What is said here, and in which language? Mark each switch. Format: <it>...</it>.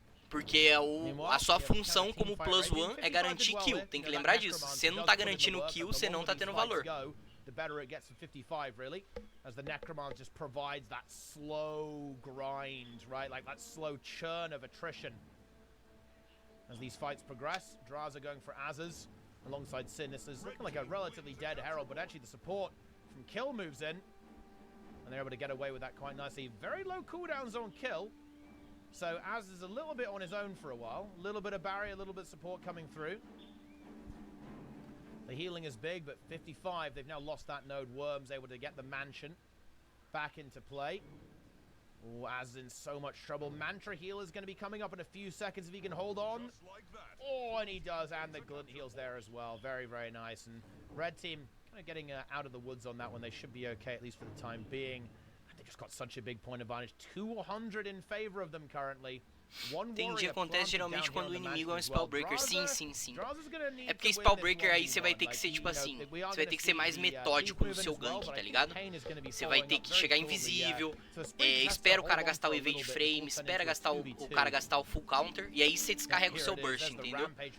<pt>Porque a sua função como plus one é garantir kill, tem que lembrar disso. Se você não tá garantindo kill, você não tá tendo valor.</pt> <en>The better it gets for 55, really, as the Necromancer just provides that slow grind, right? Like that slow churn of attrition. As these fights progress, Draza going for Azaz alongside Sin. This is looking like a relatively dead Herald, but actually the support from Kill moves in, and they're able to get away with that quite nicely. Very low cooldowns on Kill, so Azaz is a little bit on his own for a while. A little bit of barrier, a little bit of support coming through. The healing is big, but 55, they've now lost that node. Worm's able to get the mansion back into play. Oh, Az in so much trouble. Mantra heal is going to be coming up in a few seconds if he can hold on. Oh, and he does, and the glint heals there as well. Very, very nice. And red team kind of getting out of the woods on that one. They should be okay, at least for the time being. just got such a big point advantage. 200 in favor of them currently.</en> <pt>Entendi, acontece geralmente quando o inimigo é um Spellbreaker. Sim, sim, sim. É porque Spellbreaker aí você vai ter que ser tipo assim, você vai ter que ser mais metódico no seu gank, tá ligado? Você vai ter que chegar invisível, espera o cara gastar o evade frame, espera gastar o cara gastar o full counter, e aí você descarrega o seu burst, entendeu?</pt>